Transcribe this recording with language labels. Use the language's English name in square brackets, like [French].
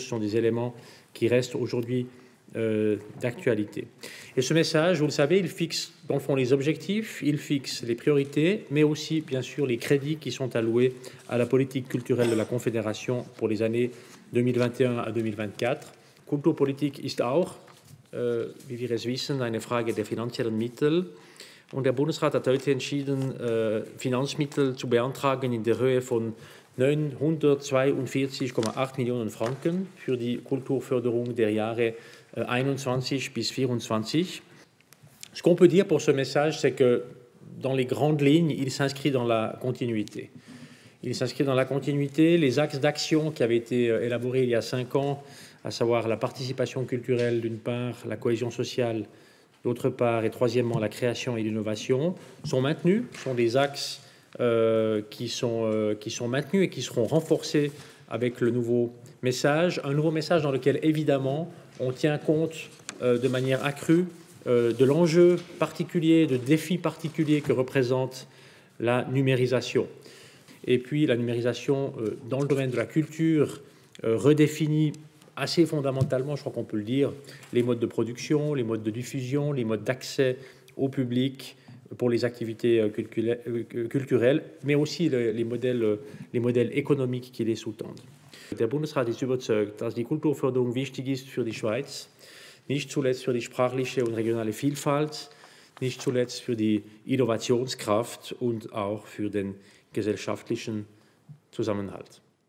[French] Ce sont des éléments qui restent aujourd'hui d'actualité. Et ce message, vous le savez, il fixe dans le fond les objectifs, il fixe les priorités, mais aussi bien sûr les crédits qui sont alloués à la politique culturelle de la Confédération pour les années 2021 à 2024. [German] Kulturpolitik ist auch, wie wir es wissen, eine Frage der finanziellen Mittel. Und der Bundesrat hat heute entschieden, Finanzmittel zu beantragen in der Höhe von 942,8 Millionen Franken für die Kulturförderung der Jahre 21 bis 24. [French] Ce qu'on peut dire pour ce message, c'est que dans les grandes lignes, il s'inscrit dans la continuité. Il s'inscrit dans la continuité. Les axes d'action qui avaient été élaborés il y a 5 ans, à savoir la participation culturelle d'une part, la cohésion sociale d'autre part, et troisièmement la création et l'innovation, sont maintenus. Ce sont des axes qui sont maintenus et qui seront renforcés avec le nouveau message. Un nouveau message dans lequel, évidemment, on tient compte de manière accrue de l'enjeu particulier, de défis particuliers que représente la numérisation. Et puis la numérisation dans le domaine de la culture redéfinit assez fondamentalement, je crois qu'on peut le dire, les modes de production, les modes de diffusion, les modes d'accès au public pour les activités culturelles, mais aussi les modèles économiques qui les sous-tendent. [German] Der Bundesrat ist überzeugt, dass die Kulturförderung wichtig ist für die Schweiz, nicht zuletzt für die sprachliche und regionale Vielfalt, nicht zuletzt für die Innovationskraft und auch für den gesellschaftlichen Zusammenhalt.